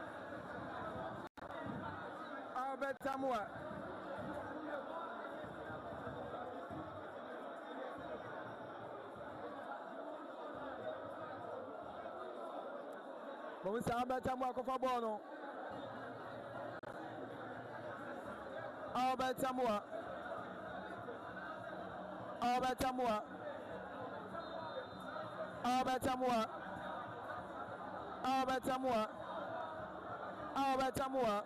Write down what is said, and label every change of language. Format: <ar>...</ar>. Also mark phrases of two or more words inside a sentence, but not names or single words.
<pcm>Albert Tamua. But we say Albert Tamua go for ball no. Albert Tamua. Albert Tamua. Albert Tamua. Albert Tamua. Albert Tamua.</pcm>